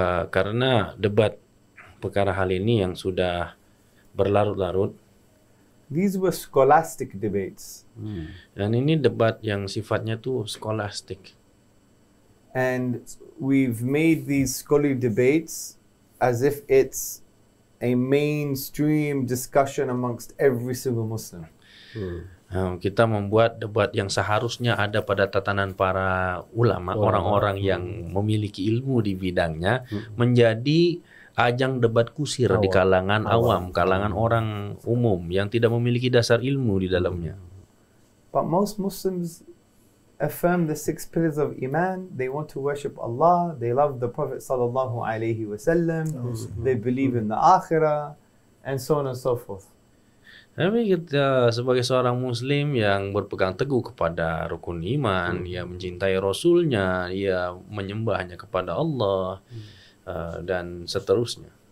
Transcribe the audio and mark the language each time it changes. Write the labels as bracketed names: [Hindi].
[Indonesian] karena debat perkara hal ini yang sudah berlarut-larut, [English] these were scholastic debates. [Indonesian] Dan ini debat yang sifatnya tuh scholastic. [English] And we've made these scholarly debates as if it's a mainstream discussion amongst every single Muslim. [Indonesian] Kita membuat debat yang seharusnya ada pada tatanan para ulama, orang-orang yang memiliki ilmu di bidangnya, menjadi ajang debat kusir di kalangan awam, kalangan orang umum yang tidak memiliki dasar ilmu di dalamnya. [English] But most Muslims affirm the 6 pillars of Iman. They want to worship Allah. They love the Prophet sallallahu alaihi wasallam. They believe in the Akhirah, and so on and so forth. [Indonesian] Tapi kita sebagai seorang Muslim yang berpegang teguh kepada rukun iman, ia mencintai Rasulnya, ia menyembahnya kepada Allah, dan seterusnya.